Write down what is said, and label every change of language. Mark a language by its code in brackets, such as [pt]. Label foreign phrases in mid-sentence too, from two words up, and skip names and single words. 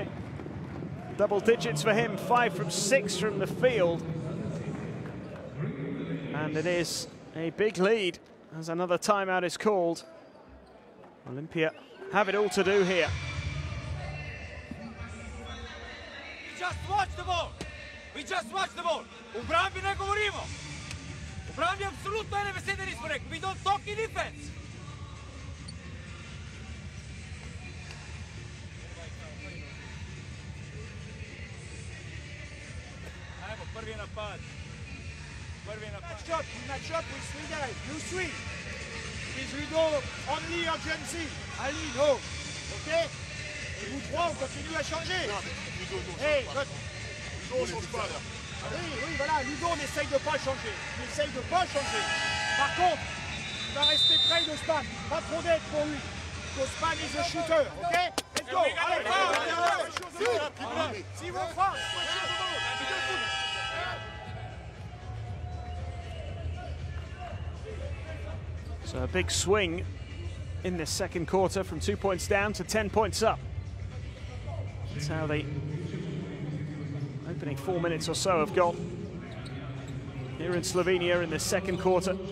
[en] Double digits for him, 5 from 6 from the field. And it is a big lead as another timeout is called. Olimpija have it all to do here. Just watch the ball. We just watch the ball. [sl] U branbi ne govorimo. U branbi apsolutno ene besede nismo rekli. [en] We don't talk in defense. [sl] Ajmo, prvi napad. [en] Match up with 3 guys. You 3. Please we go only urgency. [sl] Ali, no. [en] Okay? [fr] Et vous 3, on continue à changer. Hey, Ludo, on change pas là. Oui, voilà, Ludo, on essaye de pas changer. On essaye de pas changer. Par contre, il va rester près d'Osman. Pas trop d'aide pour lui. [en] Osman is a shooter, okay? Let's go. [fr] Allez, si vous frappe, [en] So a big swing in this second quarter from 2 points down to 10 points up. That's how the opening 4 minutes or so have gone here in Slovenia in the second quarter.